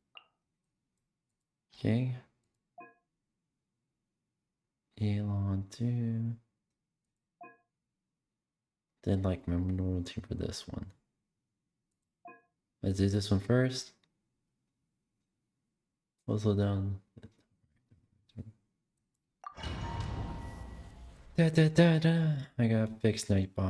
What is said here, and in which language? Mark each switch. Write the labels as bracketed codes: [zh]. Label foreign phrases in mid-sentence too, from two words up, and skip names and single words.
[en] Okay. Elon 2. Then like my normal team for this one. Let's do this one first. Also down. Da da da da. I got fixed Nightbot.